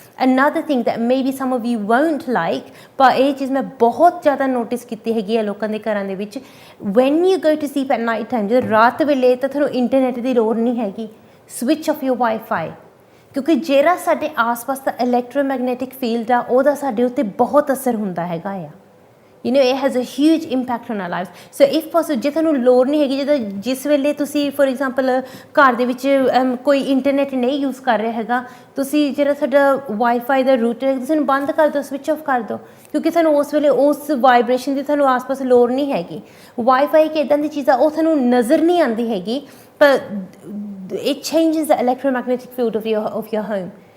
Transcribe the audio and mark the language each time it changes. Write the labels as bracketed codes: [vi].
[en] Another thing that maybe some of you won't like, [pa] ਪਰ ਇਹ ਚੀਜ਼ ਮੈਂ ਬਹੁਤ ਜ਼ਿਆਦਾ ਨੋਟਿਸ ਕੀਤੀ ਹੈਗੀ ਆ ਲੋਕਾਂ ਦੇ ਘਰਾਂ ਦੇ ਵਿੱਚ, [en] when you go to sleep at night time, [pa] ਜਦੋਂ ਰਾਤ ਵੇਲੇ, ਤਾਂ ਤੁਹਾਨੂੰ ਇੰਟਰਨੈਟ ਦੀ ਲੋੜ ਨਹੀਂ ਹੈਗੀ। [en] switch off your wifi, [pa] ਕਿਉਂਕਿ ਜਿਹੜਾ ਸਾਡੇ ਆਸ-ਪਾਸ ਦਾ ਇਲੈਕਟ੍ਰੋਮੈਗਨੈਟਿਕ ਫੀਲਡ ਆ, ਉਹਦਾ ਸਾਡੇ ਉੱਤੇ ਬਹੁਤ ਅਸਰ ਹੁੰਦਾ ਹੈਗਾ ਆ। [en] it has a huge impact on our lives. [pa] So if possible, ਜੇ ਤੁਹਾਨੂੰ ਲੋੜ ਨਹੀਂ ਹੈਗੀ, ਜਦੋਂ ਜਿਸ ਵੇਲੇ ਤੁਸੀਂ ਫੋਰ ਐਗਜ਼ਾਮਪਲ ਘਰ ਦੇ ਵਿੱਚ ਕੋਈ ਇੰਟਰਨੈਟ ਨਹੀਂ ਯੂਜ਼ ਕਰ ਰਿਹਾ ਹੈਗਾ, ਤੁਸੀਂ ਜਿਹੜਾ ਤੁਹਾਡਾ ਵਾਈਫਾਈ ਦਾ ਰੂਟਰ ਹੈ, ਤੁਸੀਂ ਉਹਨੂੰ ਬੰਦ ਕਰ ਦਿਓ, ਸਵਿਚ ਆਫ ਕਰ ਦਿਓ, ਕਿਉਂਕਿ ਤੁਹਾਨੂੰ ਉਸ ਵੇਲੇ ਉਸ ਵਾਈਬ੍ਰੇਸ਼ਨ ਦੀ ਤੁਹਾਨੂੰ ਆਸ-ਪਾਸ ਲੋੜ ਨਹੀਂ ਹੈਗੀ। ਵਾਈਫਾਈ ਇੱਕ ਇੱਦਾਂ ਦੀ ਚੀਜ਼ ਆ, ਉਹ ਤੁਹਾਨੂੰ ਨਜ਼ਰ ਨਹੀਂ ਆਉਂਦੀ ਹੈਗੀ, ਪਰ [en] it changes the electromagnetic field of your home।